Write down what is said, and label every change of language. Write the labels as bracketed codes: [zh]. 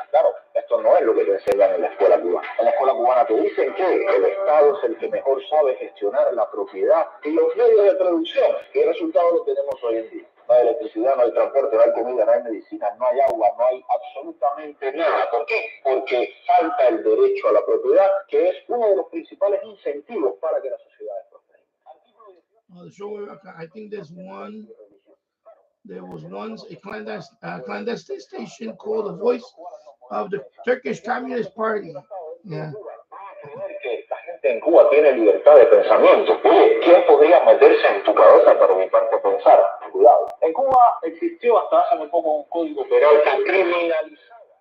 [es] Claro, esto no es lo que te enseñan en la escuela cubana. En la escuela cubana te dicen que el Estado es el que mejor sabe gestionar la propiedad y los medios de producción. ¿Qué resultado lo tenemos hoy en día? No hay electricidad, no hay transporte, no hay comida, no hay medicina, no hay agua, no hay absolutamente nada. ¿Por qué? Porque falta el derecho a la propiedad, que es uno de los principales incentivos para que las sociedades prosperen. [en] I think there was once a clandestine station called the Voice of the Turkish Communist Party. Yeah. [es] Que la gente en Cuba tiene libertad de pensamiento. Oye, ¿quién podría meterse en tu cabeza para evitarte pensar? Cuidado. En Cuba existió hasta hace muy poco un código penal que criminalizaba.